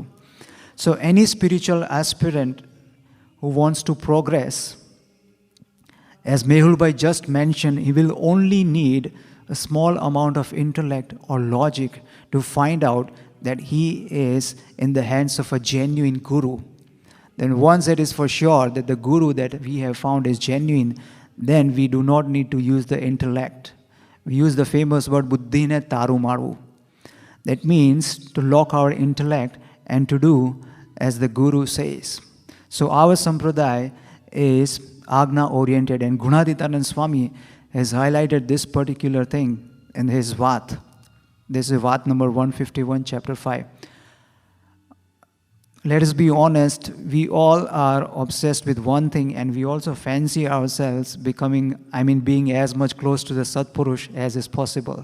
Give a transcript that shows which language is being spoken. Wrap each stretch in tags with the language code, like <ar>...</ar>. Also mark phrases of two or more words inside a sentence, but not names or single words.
<en>So any spiritual aspirant who wants to progress, as Mehul Bhai just mentioned, he will only need a small amount of intellect or logic to find out that he is in the hands of a genuine guru. Then once it is for sure that the guru that we have found is genuine, then we do not need to use the intellect. We use the famous word</en> <gu>બુદ્ધિને તાળું મારું.</gu> <en>That means to lock our intellect and to do as the guru says. So our sampradaya is Agna oriented, and Gunatitanand Swami has highlighted this particular thing in his Vat. This is Vat number 151, chapter 5. Let us be honest, we all are obsessed with one thing, and we also fancy ourselves being as much close to the Satpurush as is possible.</en>